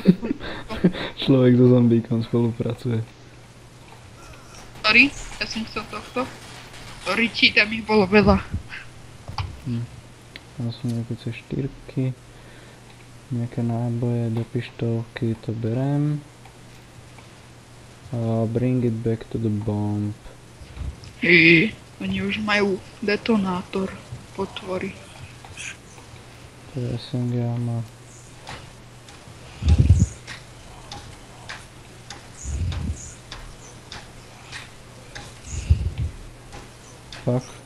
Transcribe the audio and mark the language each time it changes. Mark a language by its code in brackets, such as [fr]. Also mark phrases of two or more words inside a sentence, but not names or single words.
[sk] Človek so zombíkom spolupracuje. Sorry, ja som chcel tohto. Sorry, tam ich bolo veľa. Tam sú nejaké C4, nejaké náboje do pištolky, to berem. [en] Bring it back to the bomb. [sk] Oni už majú detonátor, potvory. To je [en] SMG ammo. [sk] Fuck.